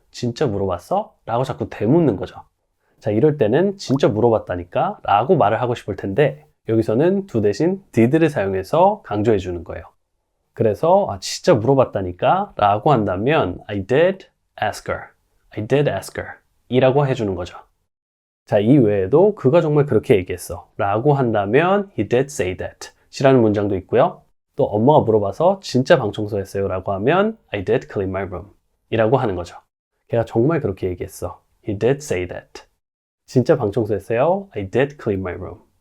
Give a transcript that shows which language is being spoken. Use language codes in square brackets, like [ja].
[ko] 진짜 물어봤어? 라고 자꾸 되묻는 거죠. 자, 이럴 때는 진짜 물어봤다니까 라고 말을 하고 싶을 텐데 여기서는 do 대신 did를 사용해서 강조해 주는 거예요. 그래서 진짜 물어봤다니까 라고 한다면 [en] I did ask her. I did ask her [ko] 이라고 해주는 거죠. 자, 이 외에도 그가 정말 그렇게 얘기했어 라고 한다면 [en] He did say that [ko] 이라는 문장도 있고요. 또 엄마가 물어봐서 진짜 방 청소했어요 라고 하면 [en] I did clean my room [ko] 이라고 하는 거죠. 걔가 정말 그렇게 얘기했어. [en] He did say that. [ko] 진짜 방 청소했어요. [en] I did clean my room.